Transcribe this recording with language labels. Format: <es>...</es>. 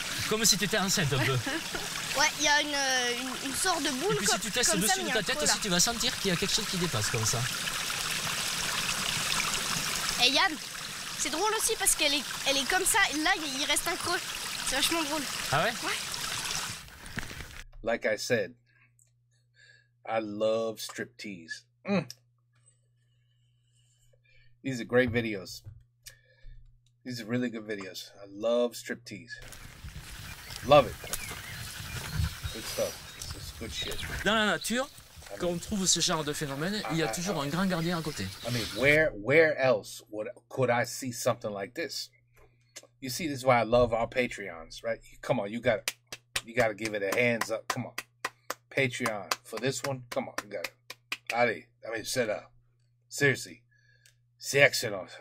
<fr>Comme si tu étais enceinte un peu. Ouais, il y a une sorte de boule. Et puis si tu testes dessus de ta tête aussi, tu vas sentir qu'il y a quelque chose qui dépasse comme ça. Et Yann, c'est drôle aussi parce qu'elle est comme ça et là il reste un creux. C'est vachement drôle. Ah ouais? Ouais.</fr> <en>Like I said, I love striptease. These are great videos. These are really good videos. I love striptease. Love it. Good stuff. This is good shit.</en> <fr>Dans la nature, quand on trouve ce genre de phénomène, il y a toujours un grand gardien à côté.</fr> <en>I mean, where else could I see something like this? You see, this is why I love our Patreons, right? Come on, you gotta give it a hands up. Come on. Patreon for this one. Come on, you got it. Allez, I mean, shut up. Seriously.</en> <fr>C'est excellent.</fr>